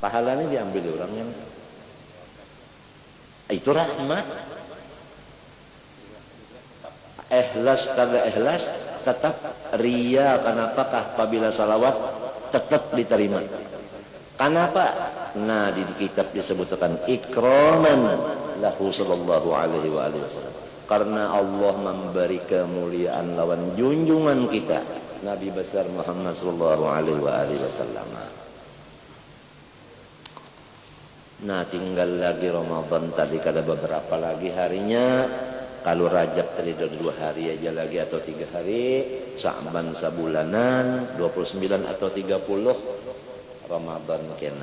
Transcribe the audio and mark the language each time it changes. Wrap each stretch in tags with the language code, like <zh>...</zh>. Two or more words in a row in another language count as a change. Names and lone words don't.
<bjn>pahalanya diambil orang yang itu rahmat. Ikhlas kada ikhlas tetap ria. Kenapakah? Apabila salawat tetap diterima. Kenapa? Nah, di kitab disebutkan</bjn> <ar>ikraman lahu sallallahu alaihi wasallam.</ar> <bjn>Karena Allah memberi kemuliaan lawan junjungan kita Nabi besar Muhammad</bjn> <ar>sallallahu alaihi wasallam.</ar> <bjn>Nah, tinggal lagi Ramadan tadi, kada beberapa lagi harinya. Kalau Rajab tadi 2 hari aja lagi atau 3 hari, Sa'ban sabulanan, 29 atau 30 Ramadan kena.</bjn>